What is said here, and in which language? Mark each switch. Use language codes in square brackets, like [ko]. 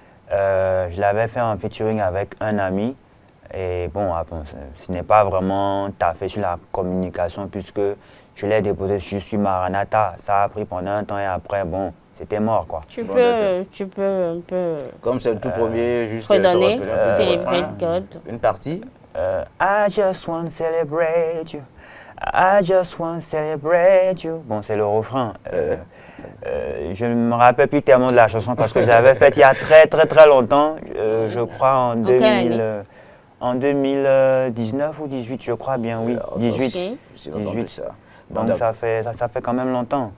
[fr] Je l'avais fait en featuring avec un ami. Et ce n'est pas vraiment taffé sur la communication puisque je l'ai déposé sur Maranatha. Ça a pris pendant un temps et après, c'était mort quoi. Tu peux un peu... Comme c'est le tout premier, juste redonner, Celebrate God. Une partie. [en] I just want to celebrate you. I just want to celebrate you. [fr] Bon, c'est le refrain. Je ne me rappelle plus tellement de la chanson parce que j'avais fait il y a très longtemps, je crois en 2019 ou 18, je crois bien, oui, 18. Donc ça fait quand même longtemps.